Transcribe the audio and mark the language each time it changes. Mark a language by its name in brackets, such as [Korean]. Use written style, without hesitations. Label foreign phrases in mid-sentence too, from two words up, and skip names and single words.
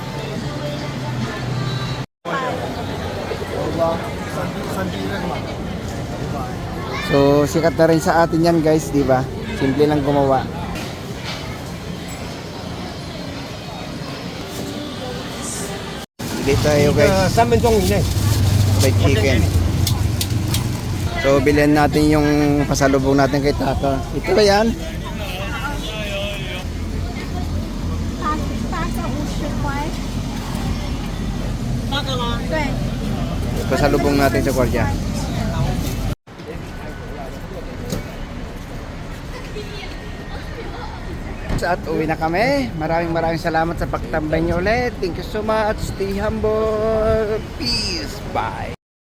[Filipino] So sikat na rin sa atin yan guys, di ba? Simple lang gumawa. Dito tayo guys. [Chinese] 3 分钟以内。 [English] Fried chicken. [Filipino] So bilhin natin yung pasalubong natin kay Tata. Ito ba yan? Pasalubong natin sa kwardiya. At uwi na kami. Maraming salamat sa pagtambay niyo ulit. [English] Thank you so much. Stay humble. Peace. Bye.